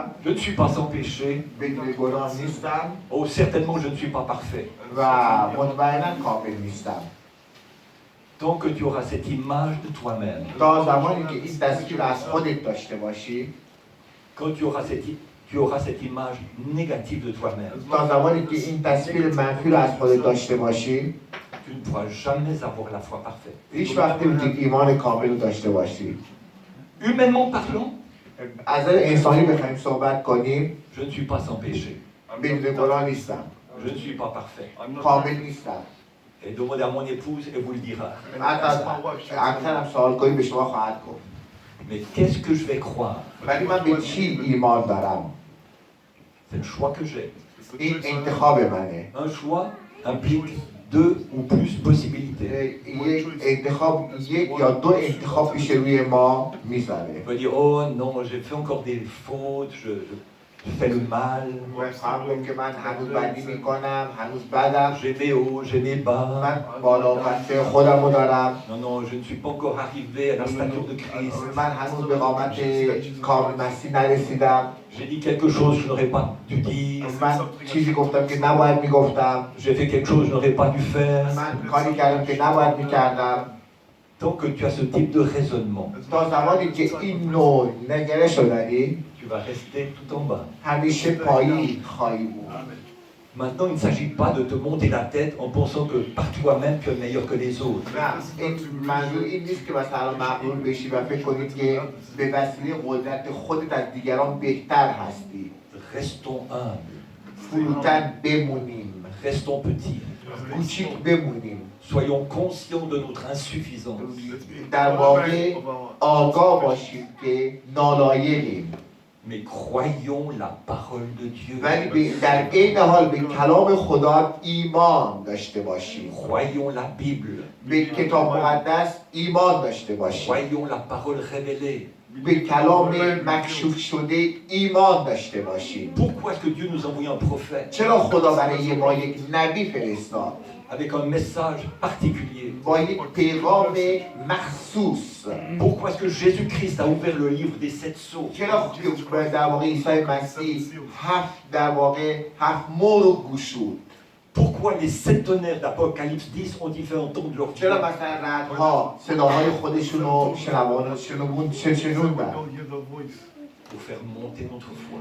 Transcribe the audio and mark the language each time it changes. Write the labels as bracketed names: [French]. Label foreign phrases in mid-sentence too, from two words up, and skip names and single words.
[French] je ne suis pas sans péché. [Persian] بدون گناه نیستم. [French] Oh, certainement, je ne suis pas parfait. [Persian] و مطمئنا کامل نیستم. [French] Tant que tu auras cette image de toi-même, [Persian] تا زمانی که این تصویر از خودت داشته باشی، [French] quand tu auras cette image négative de toi-même, [Persian] تا زمانی که این تصویر منفی رو از خودت داشته باشی، [French] tu ne pourras jamais avoir la foi parfaite. [Persian] هیچ وقت نمیتونی ایمان کامل رو داشته باشی. [French] Humainement parlant, [Persian] از نظر انسانی بخوایم صحبت کنیم، [French] je ne suis pas sans péché. [Persian] بدون گناه نیستم. [French] Je ne suis pas parfait. [Persian] کامل نیستم. [French] Et demandez à mon épouse, elle vous le dira. [Persian] اگر هم سوال کنی به شما خواهد گفت. [French] Mais qu'est-ce que je vais croire? [Persian] ولی من به چی ایمان دارم؟ [French] C'est le choix que j'ai. [Persian] این انتخاب منه. [French] Un choix implique deux ou plus possibilités. [Persian] یک انتخاب، یک یا دو انتخاب پیش روی ما میذاره. [French] On peut dire, oh non, j'ai fait encore des fautes, je fais le mal. [Persian] خواهم که من هنوز بدی میکنم، هنوز بدم. [French] J'ai mes hauts, j'ai mes bas. [Persian] من بالا و پسته خودم رو دارم. [French] Non, non, je ne suis pas encore arrivé à la stature de Christ. [Persian] من هنوز به قامت کامل مسیح نرسیدم. [French] J'ai dit quelque chose que je n'aurais pas dû dire. [Persian] من چیزی گفتم که نباید میگفتم. [French] J'ai fait quelque chose que je n'aurais pas dû faire. [Persian] من کاری کردم که نباید میکردم. [French] Tant que tu as ce type de raisonnement, [Persian] تا زمانی که این نوع نگرش رو داری، [French] tu vas rester tout en bas. [Persian] همیشه پایین خواهی بود. [French] Maintenant, il ne s'agit pas de te monter la tête en pensant que par toi-même tu es meilleur que les autres. [Persian] نه، این منظور این نیست که مثلا مغرور بشی و فکر کنید که به وسیله قدرت خودت از دیگران بهتر هستی. [French] Restons humbles. [Persian] فروتن بمونیم، [French] Restons petits. [Persian] کوچیک بمونیم. [French] Soyons conscients de notre insuffisance. [Persian] در واقع آگاه باشیم که نالایقیم. [French] Mais croyons la parole de Dieu. [Persian] ولی در عین حال به کلام خدا ایمان داشته باشیم. [French] Croyons la Bible. [Persian] به کتاب مقدس ایمان داشته باشیم. [French] Croyons la parole révélée. [Persian] به کلام مکشوف شده ایمان داشته باشیم. [French] Pourquoi est-ce que Dieu nous a envoyé un prophète [Persian] چرا خدا برای ما یک نبی فرستاد [French] avec un message particulier? [Persian] با یک پیغام مخصوص؟ [French] Pourquoi est-ce que Jésus-Christ a ouvert le livre des 7 sceaux? [Persian] چرا در واقع عیسی مسیح هفت مور رو گشود؟ [French] Pourquoi les 7 tonnerres d'Apocalypse 10 ont-ils fait entendre leur [Persian] چرا [French] voix? [Persian] مثلا رعدها صداهای خودشون رو شنوندن؟ [French] Pour faire monter notre foi.